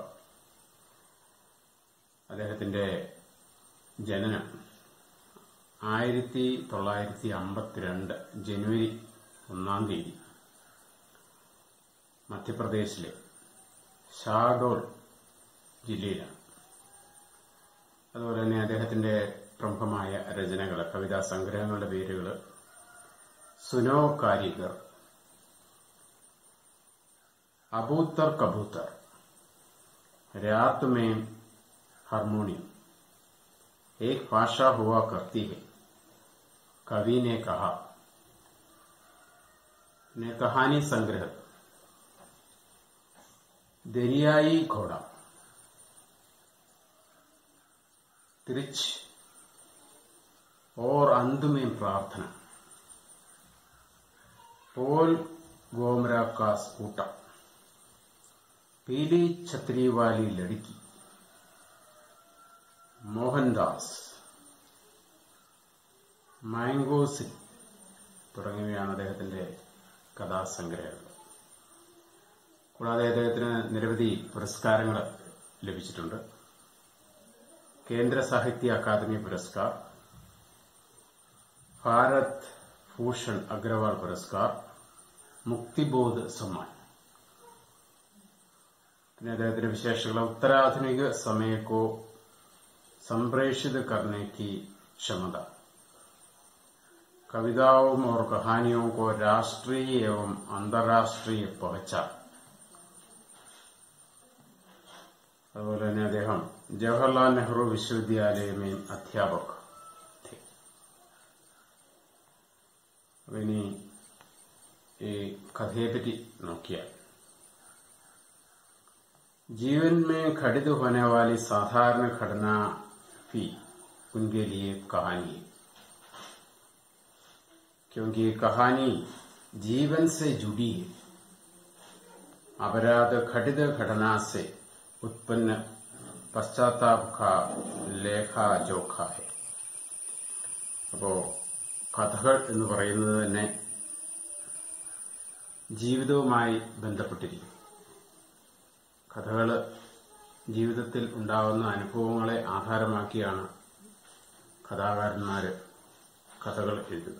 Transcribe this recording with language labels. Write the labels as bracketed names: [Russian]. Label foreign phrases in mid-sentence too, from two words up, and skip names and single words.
[Malayalam] അദ്ദേഹത്തിന്റെ ജനനം 1952 ജനുവരി 1 തീയതി മധ്യപ്രദേശിലെ ഷാഹ്ഡോൾ ജില്ലയിലാണ്. അതുപോലെ തന്നെ അദ്ദേഹത്തിന്റെ പ്രമുഖമായ രചനകൾ, കവിതാ സംഗ്രഹങ്ങളുടെ പേരുകൾ सुनो कारीगर, अबूतर कबूतर, रात में हारमोनियम, एक भाषा हुआ करती है, कवि ने कहा, [Hindi] ने कहानी संग्रह, दरियाई घोड़ा, तिरछ और अंत में प्रार्थना, पोल गोमरा का स्कूटर, पीली छतरी वाली लड़की, [Malayalam] മോഹൻദാസ്, മാംഗോസിൻ തുടങ്ങിയവയാണ് അദ്ദേഹത്തിന്റെ കഥാസംഗ്രഹങ്ങൾ. കൂടാതെ അദ്ദേഹത്തിന് നിരവധി പുരസ്കാരങ്ങൾ ലഭിച്ചിട്ടുണ്ട്. കേന്ദ്ര സാഹിത്യ അക്കാദമി പുരസ്കാർ, ഭാരത് ഭൂഷൺ അഗ്രവാൾ പുരസ്കാർ, മുക്തിബോധ് സമ്മാൻ. പിന്നെ അദ്ദേഹത്തിന്റെ വിശേഷങ്ങൾ [Hindi] उत्तराधुनिक समय को संप्रेषित करने की क्षमता, कविताओं और कहानियों को राष्ट्रीय एवं अंतर्राष्ट्रीय पहचान. [Malayalam] അതുപോലെ തന്നെ അദ്ദേഹം ജവഹർലാൽ നെഹ്റു വിശ്വവിദ്യാലയമേ അധ്യാപക. ഇനി ഈ കഥയെപ്പറ്റി നോക്കിയാൽ, [Hindi] जीवन में घटित होने वाली साधारण घटना भी उनके लिए कहानी है, क्योंकि कहानी जीवन से जुड़ी है. अपराध घटित घटना से उत्पन्न पश्चाताप का लेखा जोखा है. [Malayalam] അപ്പോ കഥകൾ എന്ന് പറയുന്നത് തന്നെ ജീവിതവുമായി ബന്ധപ്പെട്ടിരിക്കും. കഥകൾ ജീവിതത്തിൽ ഉണ്ടാവുന്ന അനുഭവങ്ങളെ ആധാരമാക്കിയാണ് കഥാകാരന്മാര് കഥകൾ എഴുതുക.